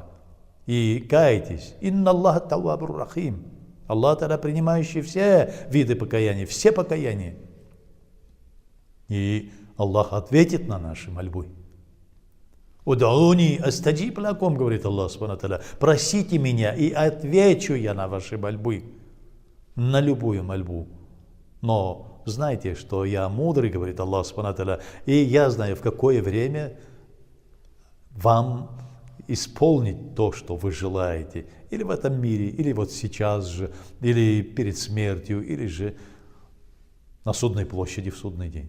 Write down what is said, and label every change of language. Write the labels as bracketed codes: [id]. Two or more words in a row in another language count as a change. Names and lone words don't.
[ru] И кайтесь. [ar] إن الله تواب رحيم. الله تعالى, [ru] принимающий все виды покаяния, все покаяния. И Аллах ответит на наши мольбы. [ar] ادعوني أستجب لكم, говорит الله سبحانه وتعالى. [ru] Просите меня, и отвечу я на ваши мольбы. На любую мольбу. Но знайте, что я мудрый, говорит [ar] الله سبحانه وتعالى, [ru] и я знаю, в какое время вам исполнить то, что вы желаете, или в этом мире, или вот сейчас же, или перед смертью, или же на судной площади в судный день.